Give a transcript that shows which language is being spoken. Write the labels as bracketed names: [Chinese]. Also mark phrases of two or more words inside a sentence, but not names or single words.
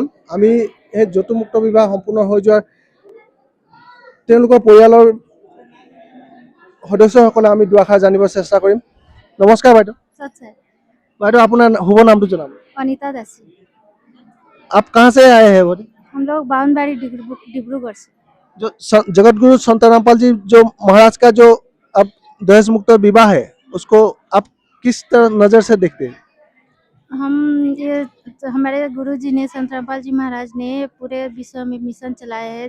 [Assamese] আমি এই যৌতুকমুক্ত বিবাহ সম্পূৰ্ণ হৈ যোৱাৰ তেওঁলোকৰ পৰিয়ালৰ সদস্যসকলে আমি দুআষাৰ জানিব চেষ্টা কৰিম। নমস্কাৰ বাইদেউ। বাইদেউ, আপোনাৰ শুভ নামটো জনাব। [Hindi] अनीता दासी। आप कहाँ से आए हैं? हम लोग बावनबाड़ी डिब्रूगढ़ से। जो जगतगुरु संत रामपाल जी जो महाराज का जो अब दहेज मुक्त विवाह है, उसको आप किस तरह नज़र से देखते हैं? ये हमारे गुरुजी ने, संत रामपाल जी महाराज ने पूरे विश्व में मिशन चलाया है।